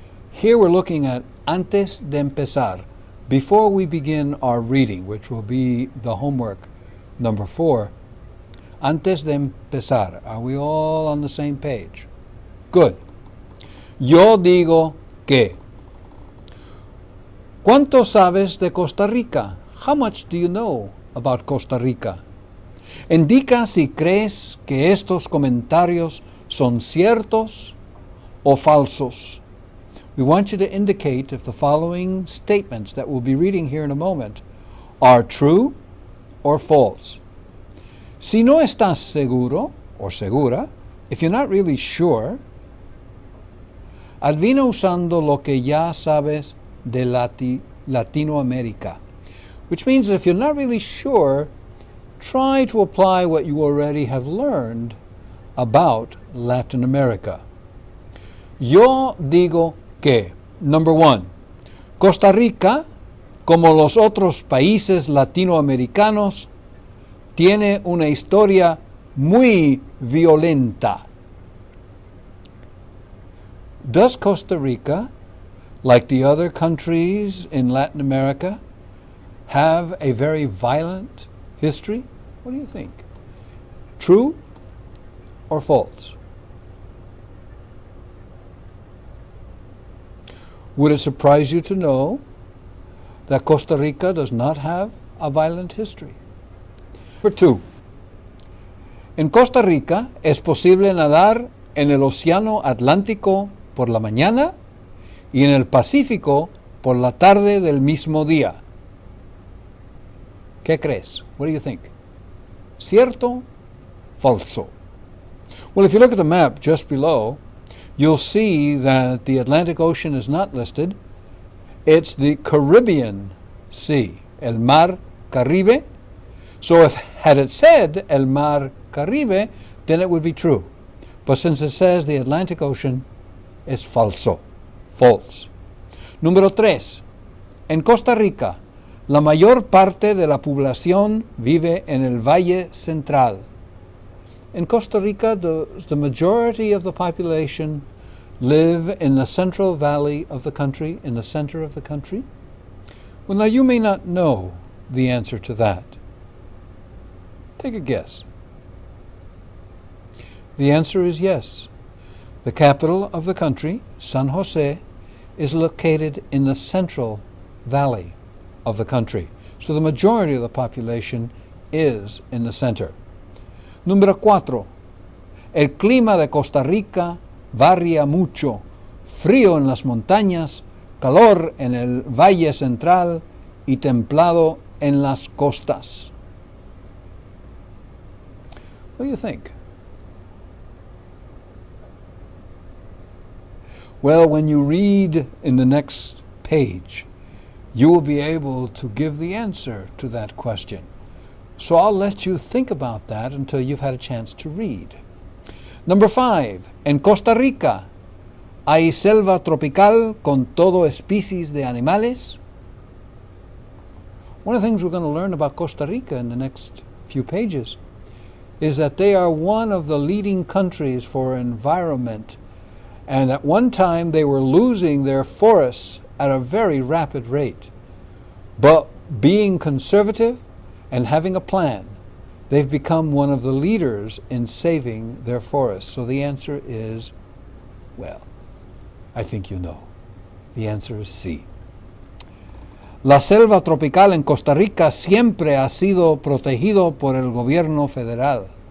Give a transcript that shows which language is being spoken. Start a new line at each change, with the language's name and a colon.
English: Here we're looking at
Spanish: antes de empezar,
English: before we begin our reading, which will be the homework number 4.
Spanish: Antes de empezar.
English: Are we all on the same page? Good.
Spanish: Yo digo que. ¿Cuánto sabes de Costa Rica?
English: How much do you know about Costa Rica?
Spanish: Indica si crees que estos comentarios son ciertos o falsos.
English: We want you to indicate if the following statements that we'll be reading here in a moment are true or false.
Spanish: Si no estás seguro
English: or segura, if you're not really sure,
Spanish: adivina usando lo que ya sabes de Latinoamérica,
English: which means that if you're not really sure, try to apply what you already have learned about Latin America.
Spanish: Yo digo que,
English: number 1,
Spanish: Costa Rica, como los otros países latinoamericanos, tiene una historia muy violenta.
English: Does Costa Rica, like the other countries in Latin America, have a very violent history? What do you think? True or false? Would it surprise you to know that Costa Rica does not have a violent history? Number 2.
Spanish: En Costa Rica es posible nadar en el Océano Atlántico por la mañana y en el Pacífico por la tarde del mismo día. ¿Qué crees?
English: What do you think?
Spanish: ¿Cierto? Falso?
English: Well, if you look at the map just below, you'll see that the Atlantic Ocean is not listed. It's the Caribbean Sea,
Spanish: el Mar Caribe.
English: So had it said
Spanish: el Mar Caribe,
English: then it would be true. But since it says the Atlantic Ocean,
Spanish: es falso.
English: False.
Spanish: Número 3. En Costa Rica, la mayor parte de la población vive en el Valle Central.
English: In Costa Rica, the majority of the population live in the Central Valley of the country, in the center of the country. Well, now you may not know the answer to that. Take a guess. The answer is yes. The capital of the country, San Jose, is located in the Central Valley of the country. So the majority of the population is in the center.
Spanish: Número 4. El clima de Costa Rica varía mucho. Frío en las montañas, calor en el Valle Central y templado en las costas.
English: What do you think? Well, when you read in the next page, you will be able to give the answer to that question. So I'll let you think about that until you've had a chance to read. Number 5.
Spanish: En Costa Rica, ¿hay selva tropical con todo especies de animales?
English: One of the things we're going to learn about Costa Rica in the next few pages is that they are one of the leading countries for environment. And at one time they were losing their forests at a very rapid rate. But being conservative and having a plan, they've become one of the leaders in saving their forests. So the answer is, well, I think you know. The answer is C.
Spanish: La selva tropical en Costa Rica siempre ha sido protegido por el gobierno federal.